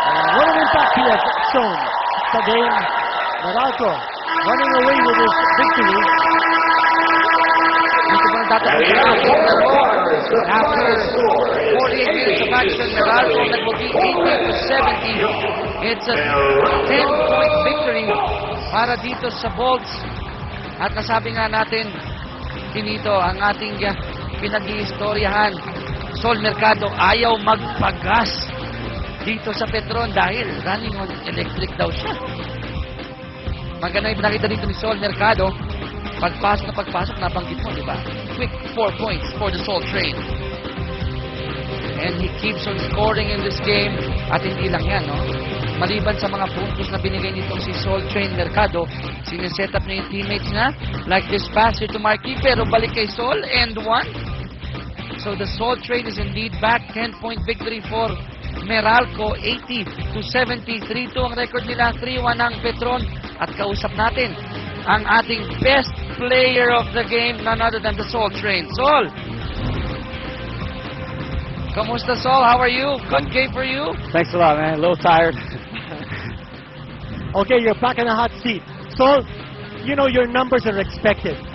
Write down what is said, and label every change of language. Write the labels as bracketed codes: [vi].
[en] What an impact he has shown sa game. Meralco running away with his victory. [tl] Dito ba natatapos na ang laro? [en] After 48 minutes of action, Meralco nag-booking 80-70. It's a 10-point victory [tl] para dito sa [en] Bolts. [tl] At nasabi nga natin, dinito ang ating pinag-iistoryahan. Sol Mercado ayaw magpagas dito sa Petron dahil [en] running on electric [tl] daw siya. Maganda yung pinakita dito ni Sol Mercado. Pagpasok, nabanggit mo, di ba? [en] Quick 4 points for the Sol Train. And he keeps on scoring in this game. [tl] At hindi lang yan, no? Maliban sa mga puntos na binigay nitong si Sol Train Mercado, siniset up niya yung teammates na [en] like this pass here to Marquis, [tl] pero balik kay Sol and 1. [en] So the Sol Train is indeed back. 10-point victory for Meralco, 80-70. [tl] 3-2 ang record nila, 3-1 ang Petron. At kausap natin ang ating [en] best player of the game, none other than the Sol Train. [tl] Sol! Kamusta, [en] Sol? How are you? Good game for you? Thanks a lot, man. A little tired. Okay, you're back in the hot seat. So, you know your numbers are expected.